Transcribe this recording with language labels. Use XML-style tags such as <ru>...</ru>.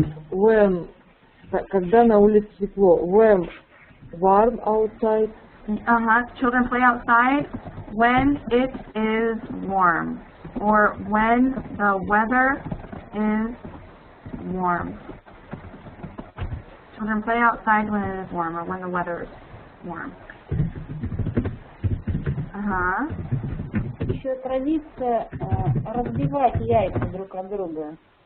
<en>When</en> <ru>когда на улице тепло.</ru> <en>When warm outside. Children play outside when it is warm, or when the weather is warm. Children play outside when it is warm, or when the weather is warm.</en> <ru>Еще традиция разбивать яйца друг от друга.</ru>